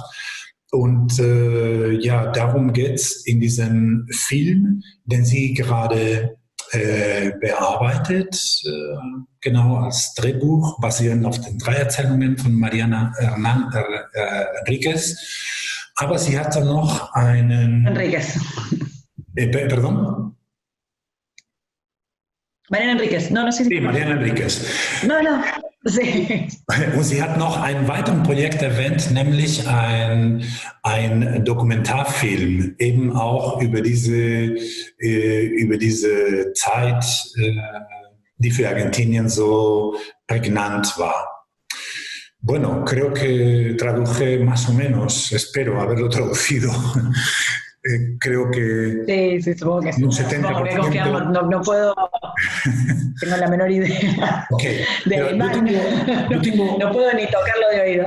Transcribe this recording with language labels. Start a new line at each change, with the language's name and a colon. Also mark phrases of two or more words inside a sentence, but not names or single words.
German: Und ja, darum geht es in diesem Film, den sie gerade bearbeitet, genau als Drehbuch, basierend auf den 3 Erzählungen von Mariana Enríquez. Aber sie hat dann noch einen... Enríquez.
Spanish: Perdón? Mariana Enríquez. No, sí. Sí, Mariana Enríquez. No. Sí.
German: Und sie hat noch ein weiteres Projekt erwähnt, nämlich ein Dokumentarfilm, eben auch über diese Zeit, die für Argentinien so prägnant war.
Spanish: Bueno, creo que traduje más o menos, espero haberlo traducido. Creo que sí, supongo que sí. Un 70%. No puedo, tengo la menor idea Okay. de alemán. No puedo ni tocarlo de oído.